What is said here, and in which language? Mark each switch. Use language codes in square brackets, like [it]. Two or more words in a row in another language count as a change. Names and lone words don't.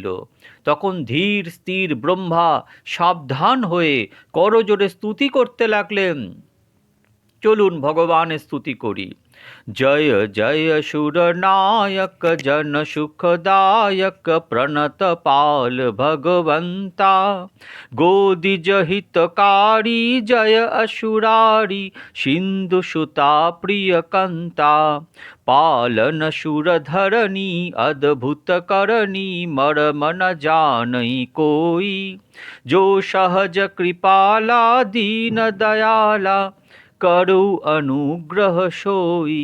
[bn] তখন ধীর স্থির ব্রহ্মা সাবধান হয়ে করজোড়ে স্তুতি করতে লাগলেন। চলুন ভগবানের স্তুতি করি। [awa] जय जय सुर नायक जन सुखदायक प्रणत पाल भगवंता, गोद्विज हितकारी जय असुरारी सिंधु सुता प्रिय कंता, पालन सुर धरनी अद्भुत करनी मर्म न जानई कोई, जो सहज कृपाला दीन दयाला करु अनुग्रह सोई।